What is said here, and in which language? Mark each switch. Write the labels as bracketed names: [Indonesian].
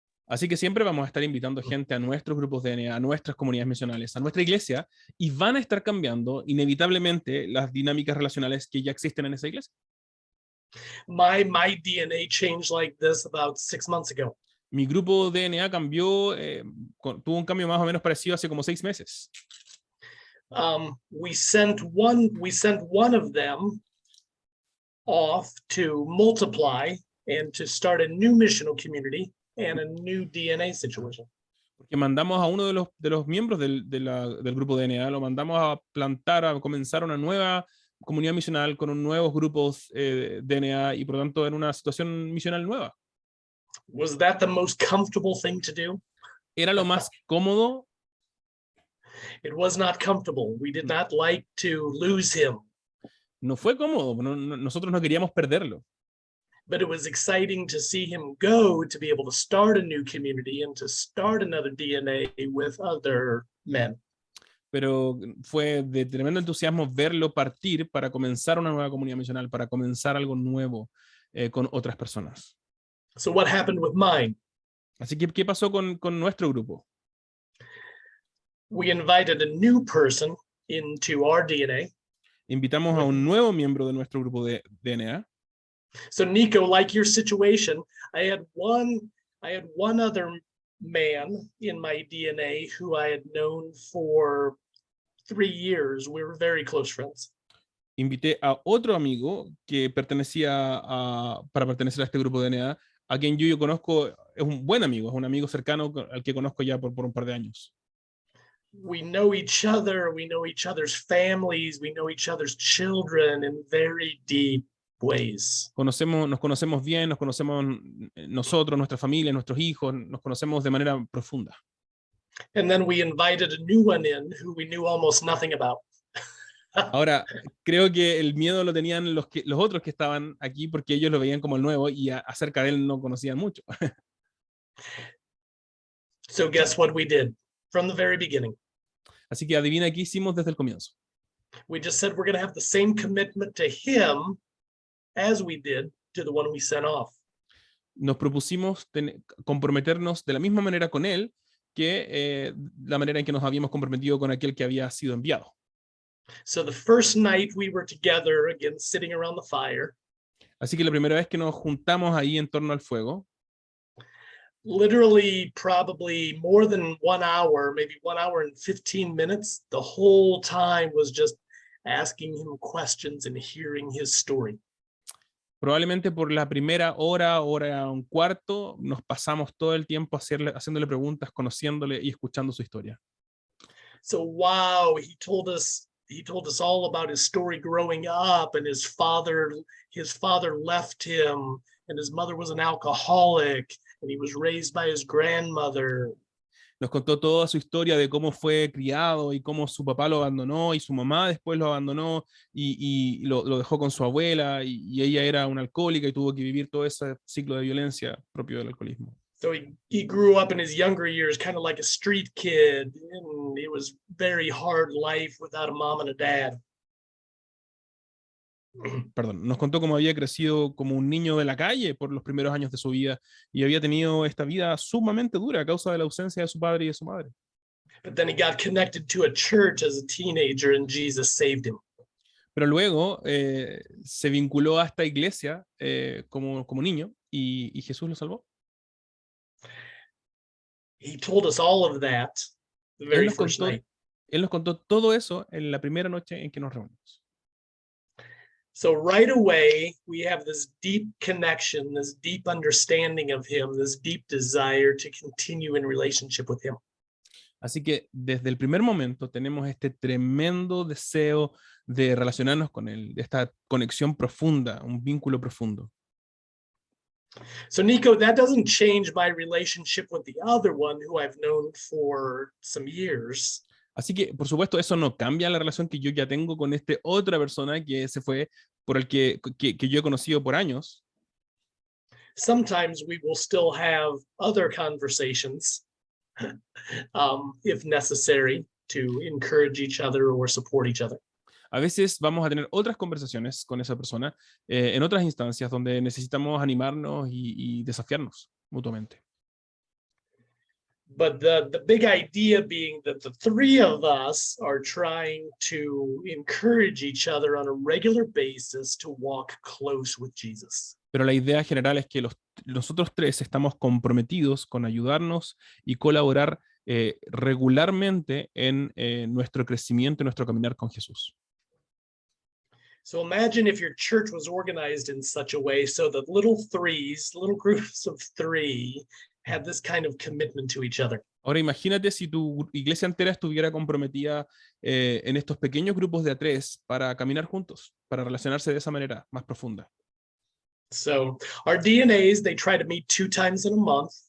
[Spanish] Así que siempre vamos a estar invitando gente a nuestros grupos de DNA, a nuestras comunidades misionales, a nuestra iglesia, y van a estar cambiando inevitablemente las dinámicas relacionales que ya existen en esa iglesia. [English] My DNA changed like this about 6 months ago. [Spanish] Mi grupo de DNA cambió, tuvo un cambio más o menos parecido hace como 6 meses. [English] We sent one of them off to multiply and to start a new missional community and a new DNA situation. [Spanish] Porque mandamos a uno de los miembros del grupo de DNA, lo mandamos a plantar, a comenzar una nueva comunidad misional con un nuevos grupos DNA, y por lo tanto en una situación misional nueva. [English] Was that the most comfortable thing to do? [Spanish] ¿Era lo más cómodo? [English] It was not comfortable. We did not like to lose him. [Spanish] No fue cómodo, nosotros no queríamos perderlo. [English] But it was exciting to see him go, to be able to start a new community and to start another DNA with other men. [Spanish] Pero fue de tremendo entusiasmo verlo partir para comenzar una nueva comunidad misional, para comenzar algo nuevo con otras personas. [English] So what happened with mine? [Spanish] Así que, ¿qué pasó con nuestro grupo? [English] We invited a new person into our DNA. [Spanish] Invitamos a un nuevo miembro de nuestro grupo de DNA. [English] So Nico, like your situation, I had one other man in my DNA who I had known for 3 years. We were very close friends. [Spanish] Invité a otro amigo que para pertenecer a este grupo de DNA, a quien yo conozco, es un buen amigo, es un amigo cercano al que conozco ya por un par de años. [English] We know each other, we know each other's families, we know each other's children in very deep ways. [Spanish] Nos conocemos bien, nos conocemos nosotros, nuestra familia, nuestros hijos, nos conocemos de manera profunda. [English] And then we invited a new one in who we knew almost nothing about. [Spanish] Ahora, creo que el miedo lo tenían los otros que estaban aquí, porque ellos lo veían como el nuevo y acerca de él no conocían mucho. [English] So guess what we did from the very beginning? [Spanish] Así que adivina qué hicimos desde el comienzo. [English] We just said we're going to have the same commitment to him as we did to the one we sent off. [Spanish] Nos propusimos comprometernos de la misma manera con él que la manera en que nos habíamos comprometido con aquel que había sido enviado. [English] So the first night we were together, again, sitting around the fire. [Spanish] Así que la primera vez que nos juntamos ahí en torno al fuego, [English] literally probably more than 1 hour, maybe 1 hour and 15 minutes, the whole time was just asking him questions and hearing his story. [Spanish] probablemente por la primera hora un cuarto, nos pasamos todo el tiempo haciéndole preguntas, conociéndole y escuchando su historia. [English] So wow, he told us all about his story growing up, and his father left him, and his mother was an alcoholic, and he was raised by his grandmother. [Spanish] Nos contó toda su historia de cómo fue criado y cómo su papá lo abandonó y su mamá después lo abandonó y lo dejó con su abuela, y ella era una alcohólica y tuvo que vivir todo ese ciclo de violencia propio del alcoholismo. [English] So he grew up in his younger years kind of like a street kid, and it was very hard life without a mom and a dad. [Spanish] Perdón, nos contó cómo había crecido como un niño de la calle por los primeros años de su vida y había tenido esta vida sumamente dura a causa de la ausencia de su padre y de su madre. [English] But then he got connected to a church as a teenager, and Jesus saved him. [Spanish] Pero luego se vinculó a esta iglesia como niño, y Jesús lo salvó. [English] He told us all of that the [Spanish] Él [English] very [Spanish] nos [English] first [Spanish] contó, [English] night. [Spanish] él nos contó todo eso en la primera noche en que nos reunimos. [English] So right away, we have this deep connection, this deep understanding of him, this deep desire to continue in relationship with him. [Spanish] Así que desde el primer momento tenemos este tremendo deseo de relacionarnos con él, de esta conexión profunda, un vínculo profundo. [English] So Nico, that doesn't change my relationship with the other one who I've known for some years. [Spanish] Así que, por supuesto, eso no cambia la relación que yo ya tengo con esta otra persona que se fue, por el que yo he conocido por años. [English] Sometimes we will still have other conversations, if necessary, to encourage each other or support each other. [Spanish] A veces vamos a tener otras conversaciones con esa persona en otras instancias donde necesitamos animarnos y desafiarnos mutuamente. [English] But the big idea being that the three of us are trying to encourage each other on a regular basis to walk close with Jesus. [Spanish] Pero la idea general es que nosotros tres estamos comprometidos con ayudarnos y colaborar regularmente en nuestro crecimiento y nuestro caminar con Jesús. [English] So imagine if your church was organized in such a way so that little groups of three had this kind of commitment to each other. [Spanish] Ahora imagínate si tu iglesia entera estuviera comprometida en estos pequeños grupos de a tres para caminar juntos, para relacionarse de esa manera más profunda. [English] So our DNAs, they try to meet 2 times in a month.